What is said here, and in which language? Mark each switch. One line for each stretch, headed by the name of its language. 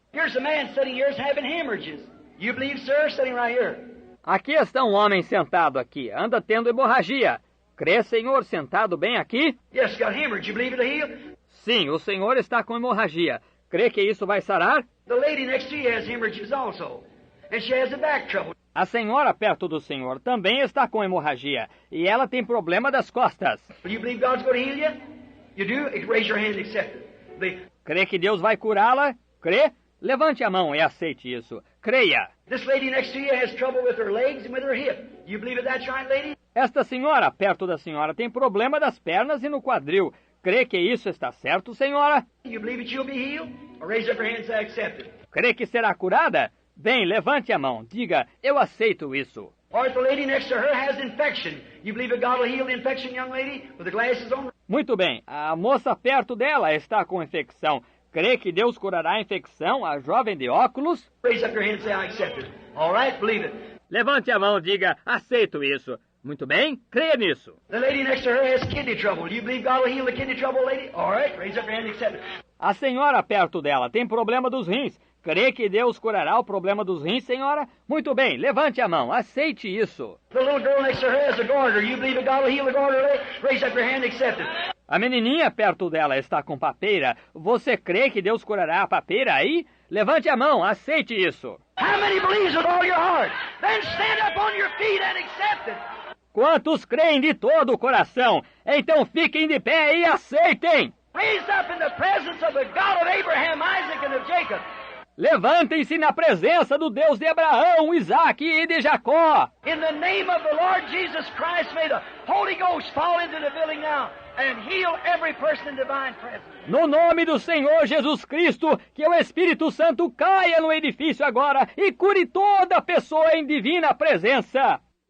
English: Here's a man sitting here having hemorrhages. You believe, sir? Sitting right here.
Portuguese: Aqui está um homem sentado aqui. Anda tendo hemorragia. Crê, Senhor, sentado bem aqui?
English: Yes, got hemorrhage. You believe it'll heal?
Portuguese: Sim, o Senhor está com hemorragia. Crê que isso vai sarar?
English: The lady next to you has hemorrhages also. And she has a back trouble.
Portuguese: A senhora perto do Senhor também está com hemorragia. E ela tem problema das costas.
English: You believe God's going to heal you? You do? Raise your hand and accept it. Believe.
Portuguese: Crê que Deus vai curá-la? Crê? Levante a mão e aceite isso. creia.
English: This lady next to you has trouble with her legs and with her hip. You believe that that's right, lady?
Portuguese: Esta senhora, perto da senhora, tem problema das pernas e no quadril. Crê que isso está certo, senhora?
English: You believe that you'll be healed? Or raise up your hand and say, I accept it.
Portuguese: Crê que será curada? Bem, levante a mão. Diga, eu aceito isso.
English: Or if the lady next to her has infection, you believe that God will heal the infection, young lady, with the glasses on?
Portuguese: Muito bem, a moça perto dela está com infecção. Crê que Deus curará a infecção, a jovem de óculos?
English: Raise up your hand and say, I accept it. All right, believe it.
Portuguese: Levante a mão, diga, aceito isso. Muito bem, creia nisso.
English: The lady next to her has kidney trouble. Do you believe God will heal the kidney trouble, lady? All right, raise up your hand and accept it.
Portuguese: A senhora perto dela tem problema dos rins. Crê que Deus curará o problema dos rins, senhora? Muito bem, levante a mão, aceite isso.
English: The little girl next to her has a goiter. You believe that God will heal the goiter, lady? Raise up your hand and accept it.
Portuguese: A menininha perto dela está com papeira. Você crê que Deus curará a papeira aí? Levante a mão, aceite isso.
English: How many believes with all your heart? Then stand up on your feet and accept it.
Portuguese: Quantos creem de todo o coração? Então fiquem de pé e aceitem.
English: Raise up in the presence of the God of Abraham, Isaac, and of Jacob.
Portuguese: Levantem-se na presença do Deus de Abraão, Isaque e de Jacó.
English: In the name of the Lord Jesus Christ, may the Holy Ghost fall into the building now and heal every person in divine presence.
Portuguese: No nome do Senhor Jesus Cristo, que o Espírito Santo caia no edifício agora e cure toda pessoa em divina presença.